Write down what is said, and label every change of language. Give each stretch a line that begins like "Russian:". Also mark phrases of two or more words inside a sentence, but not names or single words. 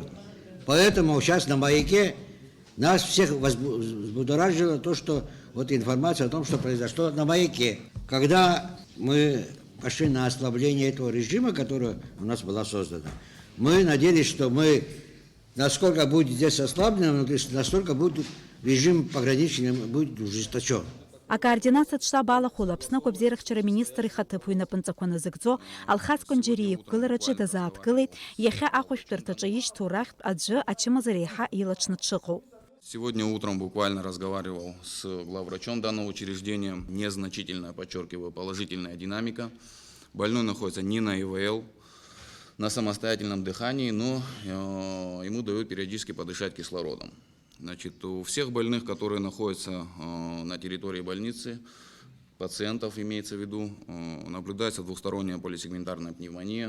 Russian: Поэтому сейчас на маяке нас всех взбудоражило то, что вот информация о том, что произошло на маяке. Когда мы пошли на ослабление этого режима, которое у нас было создано, мы надеялись, что мы, насколько будет здесь ослаблено, настолько будет режим пограничный будет ужесточен.
Abkhazian: Акоординациатә штаб алахәыла Аԥсны Ақәабзиарахьчара министр ихаҭыԥ уинапынҵақәа назыгӡо Алхас Кәанџьариа иқәгылараҿы дазааҭгылеит иахьа ахәышәтәырҭаҿы ишьҭоу рахьтә аӡәы ачымазара еиҳа илаҽны дшыҟоу.
Russian: Сегодня утром буквально разговаривал с главврачом данного учреждения. Незначительная, подчеркиваю, положительная динамика. Больной находится не на ИВЛ, на самостоятельном дыхании, но ему дают периодически подышать кислородом. Значит, у всех больных, которые находятся на территории больницы, пациентов имеется в виду, наблюдается двухсторонняя полисегментарная пневмония.